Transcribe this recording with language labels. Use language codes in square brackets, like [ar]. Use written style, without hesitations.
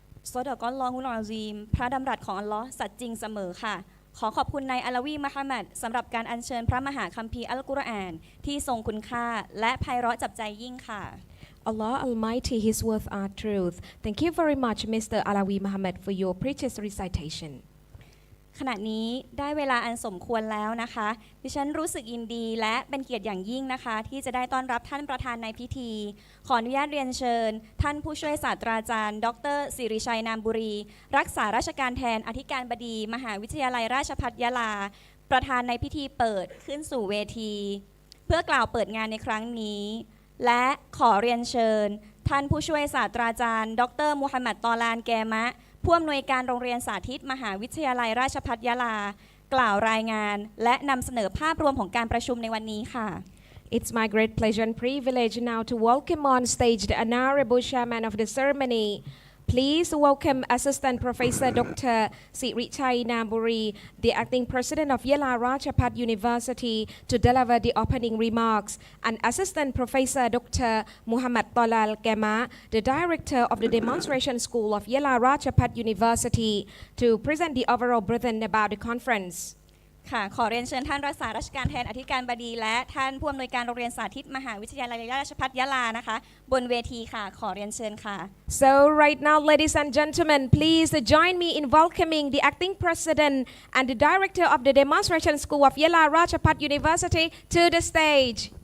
[th] ซอดะกอลลอฮุลอาซีมพระดำรัสของอัลลอฮ์สัตย์จริงเสมอค่ะขอขอบคุณนายอาลาวีมะฮัมมัดสำหรับการอัญเชิญพระมหาคัมภีร์อัลกุรอานที่ทรงคุณค่าและไพเราะจับใจยิ่งค่ะ [en] Allah Almighty, His words are truth. Thank you very much, Mr. Alawi Muhammad, for your precious recitation. [th] ขณะนี้ได้เวลาอันสมควรแล้วนะคะดิฉันรู้สึกยินดีและเป็นเกียรติอย่างยิ่งนะคะที่จะได้ต้อนรับท่านประธานในพิธีขออนุญาตเรียนเชิญท่านผู้ช่วยศาสตราจารย์ดร. สิริชัยนามบุรีรักษาราชการแทนอธิการบดีมหาวิทยาลัยราชภัฏยะลาประธานในพิธีเปิดขึ้นสู่เวทีเพื่อกล่าวเปิดงานในครั้งนี้และขอเรียนเชิญท่านผู้ช่วยศาสตราจารย์ดร. มูฮัมหมัดตอลานแกมะผู้อำนวยการโรงเรียนสาธิตมหาวิทยาลัยราชภัฏยะลากล่าวรายงานและนำเสนอภาพรวมของการประชุมในวันนี้ค่ะ [en] It's my great pleasure and privilege now to welcome on stage the Honorable Chairman of the ceremony, Please welcome Assistant Professor Dr. Sirichai Namburi, the Acting President of Yala Rajabhat University, to deliver the opening remarks, and Assistant Professor Dr. Muhammad Tolal Kema, the Director of the Demonstration School of Yala Rajabhat University, to present the overall briefing about the conference. [th] ค่ะขอเรียนเชิญท่านรักษาราชการแทนอธิการบดีและท่านผู้อำนวยการโรงเรียนสาธิตมหาวิทยาลัยราชภัฏยะลานะคะบนเวทีค่ะขอเรียนเชิญค่ะ [en] So right now, ladies and gentlemen, please join me in welcoming the Acting President and the Director of the Demonstration School of Yala Rajabhat University to the stage.